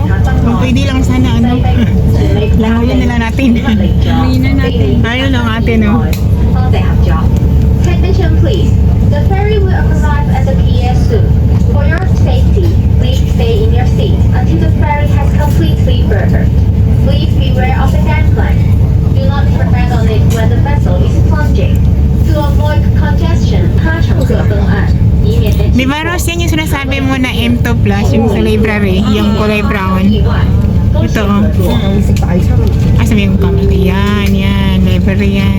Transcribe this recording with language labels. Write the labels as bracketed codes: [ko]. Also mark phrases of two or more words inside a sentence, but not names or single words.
[tl] Kung pwede lang sana, ano. Languyan na lang natin. Mina natin. Ayun lang atin, oh. [en] Attention please. The ferry will arrive at the pier soon. For your safety, please stay in your seat until the ferry has completely berthed. Please beware of the gangplank. Do not tread on it when the vessel is plunging. To avoid congestion, [zh] 它乘客登岸，以免引起 [tl] Di ba, Rose, yan yung sinasabi mo na M2 Plus, yung sa library, yung kulay brown. [zh] 意外。恭喜 [tl] Ito, oh. Sabi mo kami. Yan, yan. Library yan.